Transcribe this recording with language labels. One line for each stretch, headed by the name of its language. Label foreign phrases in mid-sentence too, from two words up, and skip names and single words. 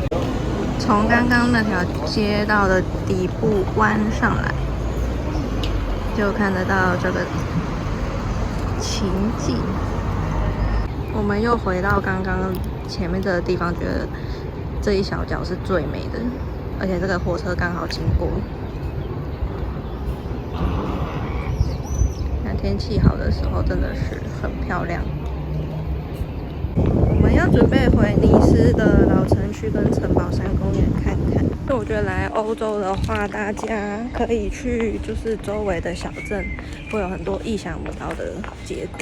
Chinese: 從剛剛那條街道的底部彎上來， 就看得到這個情景。我們又回到剛剛前面這個地方，覺得這一小角是最美的，而且這個火車剛好經過。那天氣好的時候真的是很漂亮。我們要準備回尼斯的老城區跟城堡山公園看看。我覺得來歐洲的話，大家可以去就是周圍的小鎮，會有很多意想不到的結果。